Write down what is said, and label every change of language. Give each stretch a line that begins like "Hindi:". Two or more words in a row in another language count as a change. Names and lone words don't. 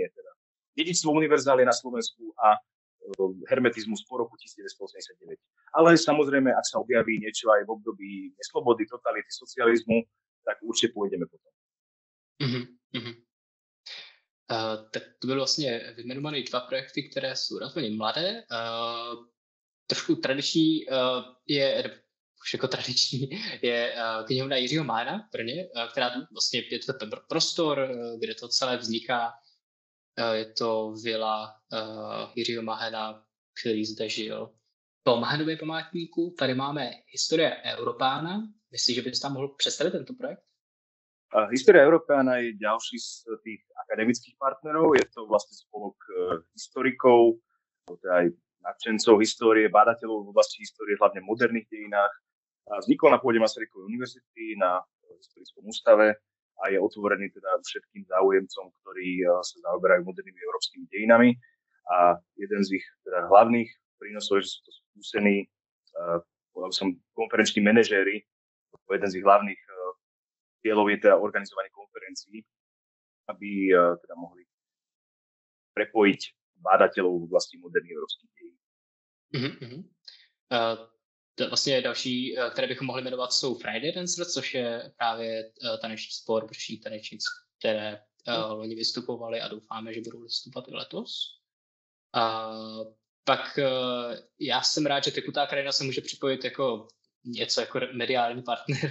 Slovak: Teda. Dedičstvo univerzálie na Slovensku a hermetizmus po roku 1989. Ale samozrejme, ak sa objaví niečo aj v období neslobody, totality, socializmu, tak určite pôjdeme potom.
Czech: Tak to byly vlastně vyjmenované 2 projekty, které jsou relativně mladé. Trošku tradiční už jako tradiční je knihovna Jiřího Mána v Brně, která vlastně je to ten prostor, kde to celé vzniká. Je to vila Jiřího Mána, který zde žil. Po Mánově památníku tady máme Historie Európána. Myslíš, že bys tam mohl představit tento projekt?
Slovak: História Európána je ďalší z tých akademických partnerov. Je to vlastne spolok historikov, aj nadšencov histórie, bádateľov v oblasti histórie, hlavne v moderných dejinách. Vznikol na pôde Masarykovej univerzity na historickom ústave a je otvorený teda všetkým záujemcom, ktorí sa zaoberajú modernými európskymi dejinami. A jeden z ich teda hlavných prínosov je, že sú to skúsení konferenční manažéri. Jeden z ich hlavných cieľov je teda organizovanie konferencií, aby teda mohli prepojiť bádateľov v oblasti moderných európskych dejín.
Czech: Vlastně další, které bychom mohli jmenovat, jsou Friday Dancers, což je právě taneční spor brších tanečnic, které loni vystupovali a doufáme, že budou vystupovat i letos. Pak já jsem rád, že Tekutá krajina se může připojit jako něco jako mediální partner.